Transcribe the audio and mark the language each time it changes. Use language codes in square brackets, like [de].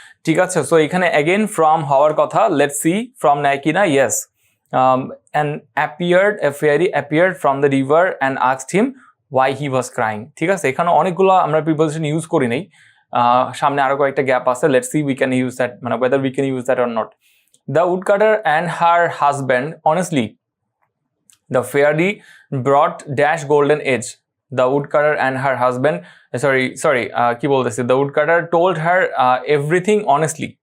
[bn] ঠিক আছে, so এখানে again from হওয়ার কথা, [en] let's see from [bn] নাই কিনা। [en] yes, and a fairy appeared from the river and asked him why he was crying. [bn] ঠিক আছে, এখানে অনেকগুলো আমরা প্রিপোজিশন ইউজ করি নাই, সামনে আরো কয়েকটা গ্যাপ আছে, [en] let's see we can use that, [bn] মানে [en] whether we can use that or not. The woodcutter and her husband, honestly, the fairy brought dash golden edge. The woodcutter and her husband, [bn] কি বলতেছি, [en] the woodcutter told her everything honestly.